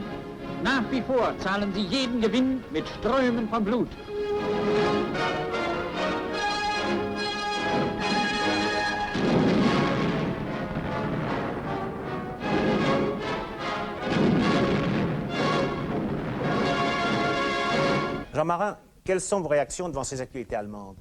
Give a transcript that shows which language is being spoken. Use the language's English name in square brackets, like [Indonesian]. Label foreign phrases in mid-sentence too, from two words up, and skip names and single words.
[German] Nach wie vor zahlen sie jeden Gewinn mit Strömen von Blut. [French] Jean Marin, quelles sont vos réactions devant ces actualités allemandes?